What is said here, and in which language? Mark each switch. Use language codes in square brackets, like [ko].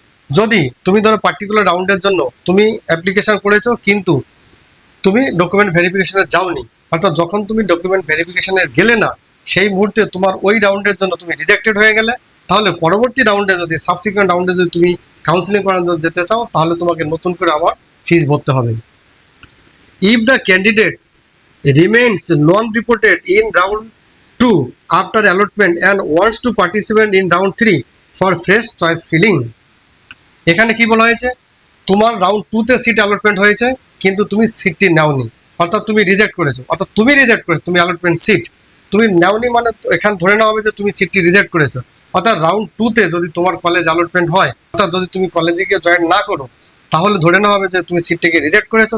[bn] যদি তুমি ধরো পার্টিকুলার রাউন্ডের জন্য তুমি অ্যাপ্লিকেশন করেছো কিন্তু তুমি ডকুমেন্ট ভেরিফিকেশনে যাওনি, অর্থাৎ যখন তুমি ডকুমেন্ট ভেরিফিকেশনে গেলে না সেই মুহূর্তে তোমার ওই রাউন্ডের জন্য তুমি রিজেক্টেড হয়ে গেলে, তাহলে পরবর্তী রাউন্ডে যদি সাবসিকুয়েন্ট রাউন্ডে যদি তুমি কাউন্সিলিং করার জন্য যেতে চাও তাহলে তোমাকে নতুন করে আবার ফিস ভরতে হবে। [en] If the candidate remains non reported in round 2 after allotment and wants to participate in round 3 for fresh choice filling. [bn] এখানে কি বলা হয়েছে, তোমার রাউন্ড 2-তে সিট অ্যালটমেন্ট হয়েছে কিন্তু তুমি সিটটি নাওনি, অর্থাৎ তুমি রিজেক্ট করেছো, তুমি অ্যালটমেন্ট সিট তুমি নাওনি, মানে এখানে ধরে নেওয়া হবে যে তুমি সিটটি রিজেক্ট করেছো। অর্থাৎ রাউন্ড 2-তে যদি তোমার কলেজ অ্যালটমেন্ট হয়, অর্থাৎ যদি তুমি কলেজে গিয়ে জয়েন না করো তাহলে ধরে নেওয়া হবে যে তুমি সিটটিকে রিজেক্ট করেছো।